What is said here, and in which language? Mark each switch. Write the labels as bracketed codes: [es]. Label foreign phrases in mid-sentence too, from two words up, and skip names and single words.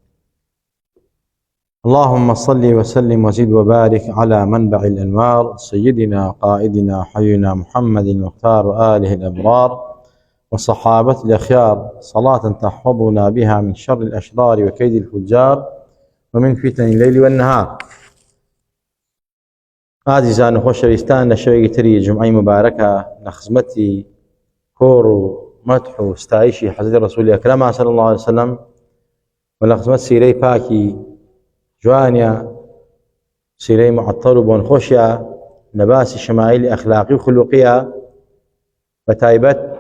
[ar] اللهم صل وسلم وزد وبارك على منبع الأنوار سيدنا قائدنا حينا محمد المختار آله الأبرار وصحابة الأخيار، صلاة تحفظنا بها من شر الأشرار وكيد الفجار ومن فتن الليل والنهار. [ckb] عزیزان و خۆشەویستان، لە شەوێکی تری جمعەی مبارەکە لە خزمەتی کۆڕ و مەدح و ستایشی حەزرەتی ڕەسوولی ئەکرەم [ar] صلی الله علیه وسلم [ckb] و لە خزمەت سیرەی پاکی جوانە، سیرەی معطەر و بۆنخۆشیە لە باسی شەمائیلی ئەخلاقی و خولوقیە، بە تایبەت